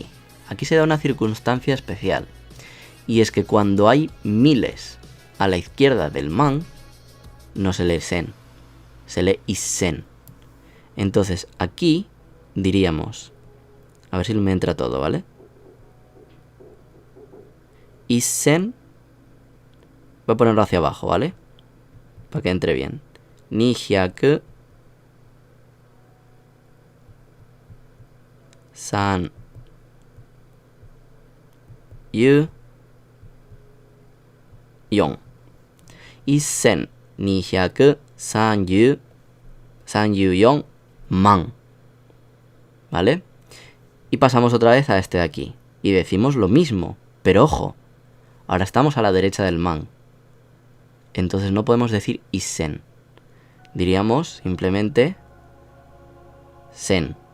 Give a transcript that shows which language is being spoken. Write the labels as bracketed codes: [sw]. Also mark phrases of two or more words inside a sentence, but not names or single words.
[es] Aquí se da una circunstancia especial. Y es que cuando hay miles a la izquierda del man, no se lee sen, se lee isen. Entonces aquí diríamos, a ver si me entra todo, ¿vale? Isen, voy a ponerlo hacia abajo, ¿vale? Para que entre bien. [ja] 二百三十四. 一千二百三十四万. [es] ¿Vale? Y pasamos otra vez a este de aquí. Y decimos lo mismo. Pero ojo, ahora estamos a la derecha del man. Entonces no podemos decir isen. Diríamos simplemente sen.